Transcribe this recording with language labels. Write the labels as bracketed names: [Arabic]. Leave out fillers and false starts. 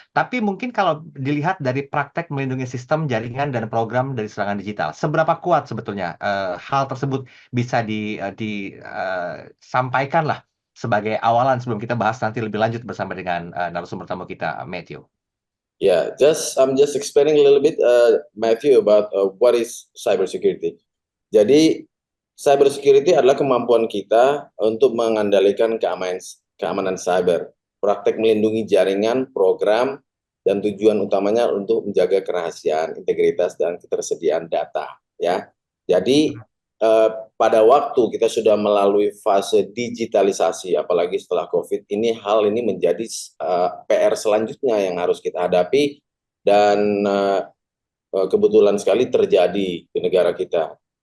[Indonesian] Tapi mungkin kalau dilihat dari praktek melindungi sistem, jaringan, dan program dari serangan digital, seberapa kuat sebetulnya hal tersebut bisa disampaikan lah sebagai awalan sebelum kita bahas nanti lebih lanjut bersama dengan narasumber tamu kita, Matthew. [English] Yeah, I'm just explaining a little bit, Matthew, about what is cybersecurity. Jadi [Indonesian] cyber security adalah kemampuan kita untuk mengendalikan keamanan cyber, praktek melindungi jaringan, program, dan tujuan utamanya untuk menjaga kerahasiaan, integritas, dan ketersediaan data. Ya, jadi pada waktu kita sudah melalui fase digitalisasi, apalagi setelah COVID, hal ini menjadi PR selanjutnya yang harus kita hadapi, dan kebetulan sekali terjadi di negara kita.